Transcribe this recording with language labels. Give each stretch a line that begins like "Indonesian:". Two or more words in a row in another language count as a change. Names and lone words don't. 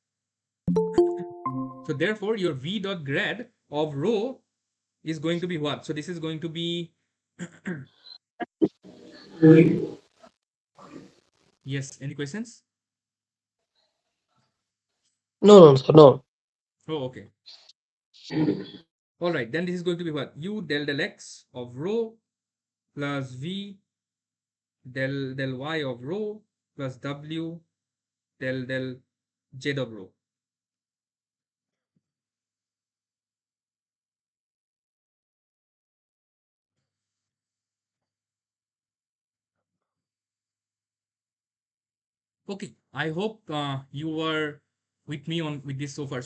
English: So therefore your v dot grad of rho is going to be what? So this is going to be yes. Any questions? No, no, sir, no. Oh, okay. All right. Then this is going to be what? U del del x of rho plus v del y of rho plus w del z of rho. Okay, I hope you were with me on with this so far.